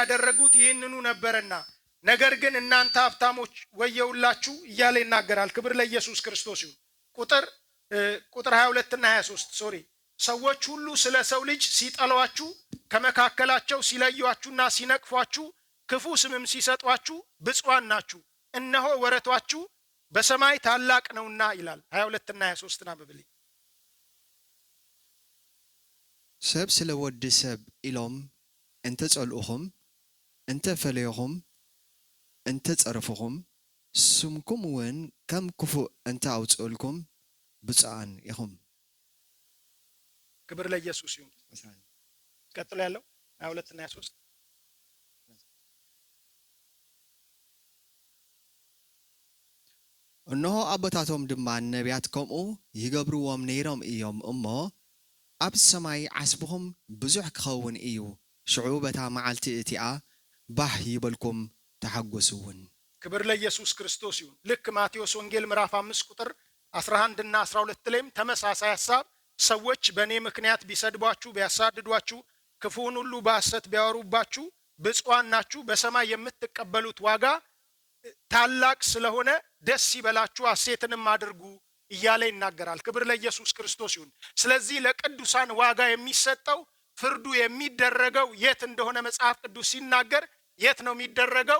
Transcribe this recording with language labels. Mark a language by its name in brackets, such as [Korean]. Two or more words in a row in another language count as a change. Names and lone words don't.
[Amharic] ያደረጉት ይህንኑ ነበርና ነገር ግን እናንተ ሀብታሞች ወየውላችሁ እያለ ይናገራል። ክብር ለኢየሱስ ክርስቶስ ይሁን። ቁጥር 22 እና 23 ሰዎች ሁሉ ስለ ሰው ልጅ ሲጠሏችሁ ከመካከላቸው ሲለዩአችሁና ሲነቅፏችሁ ክፉ ስምም ሲሰጧችሁ ብፁዓን ናችሁ፣ እነሆ ወረታችሁ በሰማይ ታላቅ ነውና ይላል። 22 እና 23 አንብብልኝ። [Tigrinya] ሰብ ስለ ወዲ ሰብ ኢሎም እንተ ጸልኡኹም እንተ ፈለይኹም እንተ ጸረፍኹም ስምኩም እውን ከም ክፉእ እንተ አውጽኡልኩም ብፁዓን ኢኹም። [Amharic] ክብር ለኢየሱስ ይሁን። ቀጥሎ ያለው 22 እና 23 [Tigrinya] እነሆ አቦታቶም ድማ ነቢያት ከምኡ ይገብርዎም ነይሮም እዮም እሞ ኣብ ሰማይ ዓስብኹም ብዙሕ ክኸውን እዩ። ሽዑ በታ መዓልቲ እቲኣ ባህ ይበልኩም ተሐጎሱውን። [Amharic] ክብር ለኢየሱስ ክርስቶስ ይሁን። ልክ ማቴዎስ ወንጌል ምዕራፍ 5 ቁጥር 11 እና 12 ላይም ተመሳሳይ ሐሳብ ሰዎች በእኔ ምክንያት ቢሰድቧችሁ ቢያሳድዷችሁ ክፉውን ሁሉ በሐሰት ቢያወሩባችሁ ብፁዓን ናችሁ፣ በሰማይ የምትቀበሉት ዋጋ ታላቅ ስለሆነ ደስ ይበላችሁ ሐሴትንም አድርጉ እያለ ይናገራል። ክብር ለኢየሱስ ክርስቶስ ይሁን። ስለዚህ ለቅዱሳን ዋጋ የሚሰጠው ፍርዱ የሚደረገው የት እንደሆነ መጽሐፍ ቅዱስ ሲናገር የት ነው የሚደረገው?